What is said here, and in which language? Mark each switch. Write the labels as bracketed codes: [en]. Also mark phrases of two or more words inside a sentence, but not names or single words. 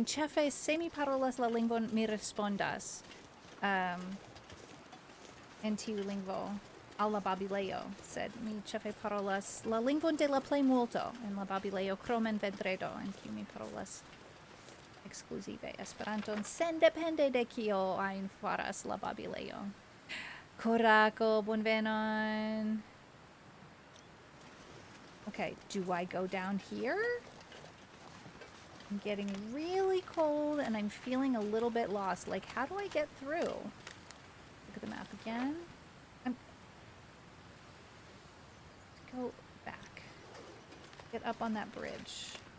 [eo] Ĉefe, se mi parolas la lingvon, mi respondas en tiu lingvo al la babilejo, sed mi ĉefe parolas la lingvon de la plejmulto en la babilejo, krom en vendredo, en kiu mi parolas ekskluzive Esperanton, sendepende de kio ajn faras la babilejo. Korako, bonvenon. [en] Okay, do I go down here? I'm getting really cold and I'm feeling a little bit lost. Like, how do I get through? Look at the map again. Go back. Get up on that bridge.